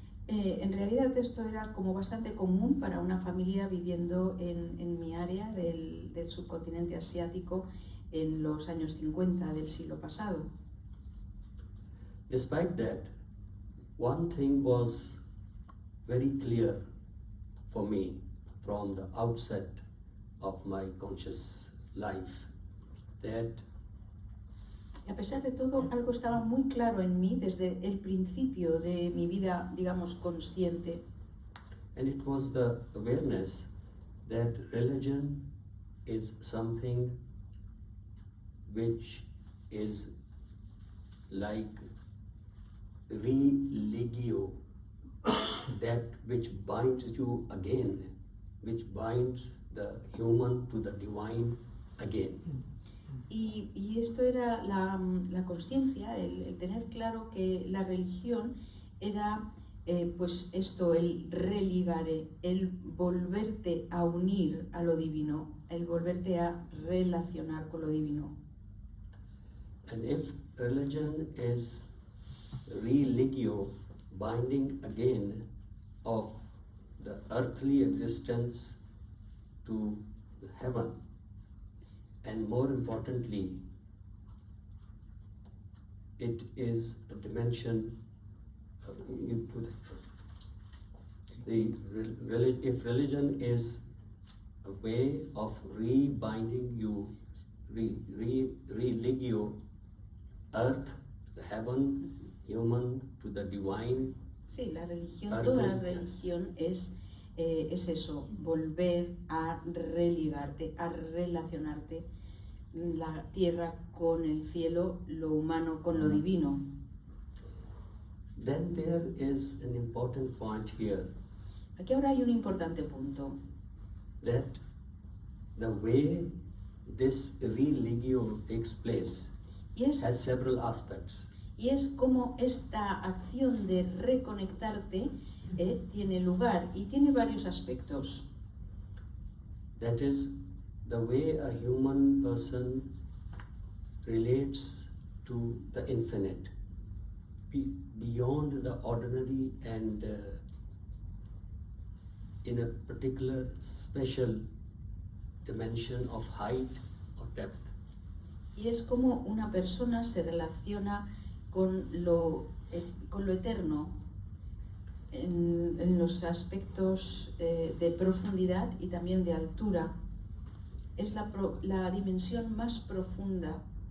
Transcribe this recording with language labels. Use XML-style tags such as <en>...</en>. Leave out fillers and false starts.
<es>En realidad esto era como bastante común para una familia viviendo en mi área del subcontinente asiático en los años 50 del siglo pasado.</es> <en>Despite that, one thing was very clear for me from the outset of my conscious life, that</en> <es>Y a pesar de todo, algo estaba muy claro en mí desde el principio de mi vida, digamos, consciente.</es> <en>and it was the awareness that religion is something which is like religio, that which binds you again, which binds the human to the divine again.</en> <es>Y esto era la consciencia, el tener claro que la religión era pues esto, el religare, el volverte a unir a lo divino, el volverte a relacionar con lo divino.</es> <en>And if religion is religio, binding again of the earthly existence to the heaven, and more importantly, it is a dimension. You do that first. If religion is a way of rebinding you, religio, earth, the heaven, human to the divine.</en> <es>Sí, la religión, toda la religión es eso, volver a religarte, a relacionarte la tierra con el cielo, lo humano con lo divino.</es> <en>Then there is an important point here,</en> <es>Aquí ahora hay un importante punto,</es> <en>that the way this religio takes place</en> <es>y es</es> <en>has several aspects.</en> <es>como esta acción de reconectarte tiene lugar y tiene varios aspectos.</es> <en>That is the way a human person relates to the infinite, beyond the ordinary and in a particular special dimension of height or depth.</en> <es>Y es como una persona se relaciona con lo eterno en los aspectos de profundidad y también de altura. Es la dimensión más profunda.</es>